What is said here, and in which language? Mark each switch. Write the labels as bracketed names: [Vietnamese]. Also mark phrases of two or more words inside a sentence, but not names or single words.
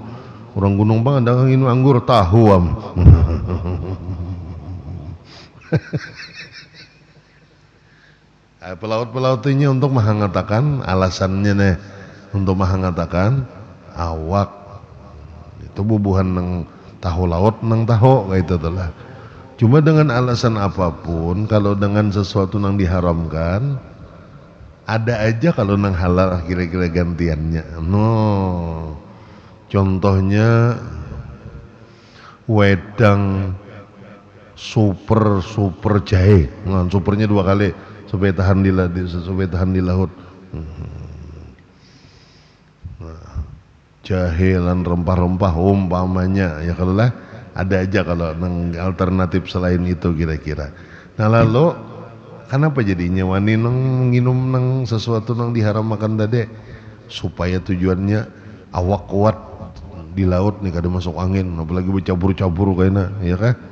[Banjar] Orang gunung bang ada minum anggur tahu am. Pelaut-pelaut ini untuk mengatakan alasannya nih untuk mengatakan awak itu bubuhan nang tahu laut nang tahu kayak itu lah. Cuma dengan alasan apapun, kalau dengan sesuatu yang diharamkan, ada aja kalau nang halal kira-kira gantiannya. No, contohnya wedang super jahe, nah, supernya 2 kali supaya tahan di laut. Nah, jahe lan rempah-rempah umpamanya ya kalau lah. Ada aja kalau nang alternatif selain itu kira-kira. Nah lalu kenapa jadinya wani nang nginum nang sesuatu nang diharamkan tadi supaya tujuannya awak kuat di laut nih kada masuk angin, apalagi bercabur-cabur kayaknya, ya kan?